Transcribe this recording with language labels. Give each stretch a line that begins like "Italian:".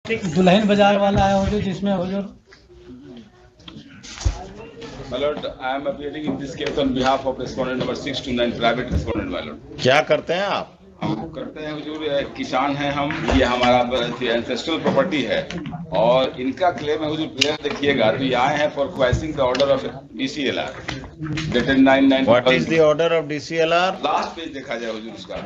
Hindi: दुल्हन बाजार वाला है हुजूर, जिसमें हुजूर
English: My lord, I am appearing in this case on behalf of respondent number 629, private respondent, my lord.
Hindi: क्या करते हैं आप? हम करते हैं हुजूर, किसान हैं हम, ये हमारा एंसेस्ट्रल प्रॉपर्टी है और इनका क्लेम है हुजूर। प्लेयर देखिएगा, तो ये आए हैं
English: For questioning the order of DCLR dated 9/9। What is the order of DCLR?
Hindi: Last page देखा जाए हुजूर उसका।